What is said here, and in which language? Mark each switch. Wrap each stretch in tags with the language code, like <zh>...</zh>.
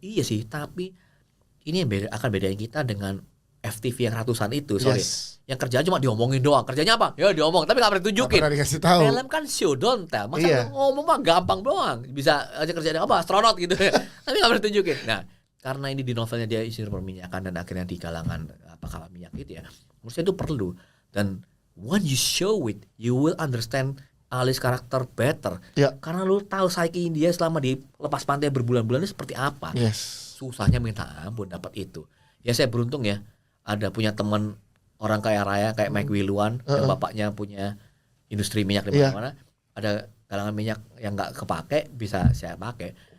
<id>Iya sih tapi ini yang akan bedain kita dengan FTV yang ratusan itu, yang kerjaan cuma diomongin doang. Kerjanya apa? Ya diomong, tapi gak pernah ditunjukin. Film kan</id> <en>show don't tell.</en> <id>Masa ngomong mah gampang doang. Bisa aja kerjanya apa? Astronot gitu ya. Tapi gak pernah ditunjukin. Nah, karena ini di novelnya dia insinyur perminyakan dan akhirnya di kalangan kapal minyak itu ya. Menurut saya itu perlu.</id> <en>Dan when you show it, you will understand Ali's karakter better.</en> <id>Karena lu tahu psyche dia selama di lepas pantai berbulan-bulan itu seperti apa. Susahnya minta ampun dapat itu. Ya saya beruntung ya. Ada punya teman orang kaya raya kayak Mike Wiluan yang bapaknya punya industri minyak di mana-mana. Ada galangan minyak yang nggak kepake bisa saya pakai.</id>